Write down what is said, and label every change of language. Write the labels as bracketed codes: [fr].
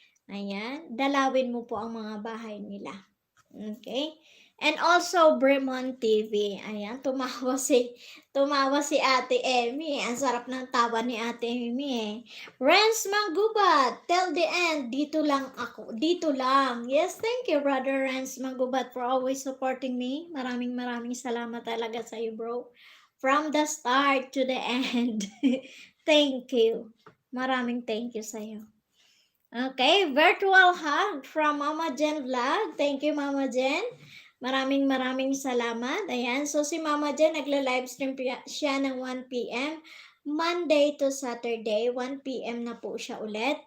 [tl] Ayan, dalawin mo po ang mga bahay nila. Okay? [en] And also Bremon TV. [tl] Ayan, tumawa si Ate Emmy. Ang sarap ng tawa ni Ate Emmy eh. Renz Manggubat, [en] till the end, [tl] dito lang ako. Dito lang. [en] Yes, thank you Brother Renz Manggubat for always supporting me. [tl] Maraming salamat talaga sa iyo, bro. [en] From the start to the end. Thank you. [tl] Maraming thank you sa iyo. [en] Okay, virtual hug from Mama Jen Vlog. Thank you Mama Jen. [tl] Maraming salamat. Ayan, so si Mama Jen nagla-livestream siya ng 1 p.m. [en] Monday to Saturday, 1 p.m. na po siya ulit.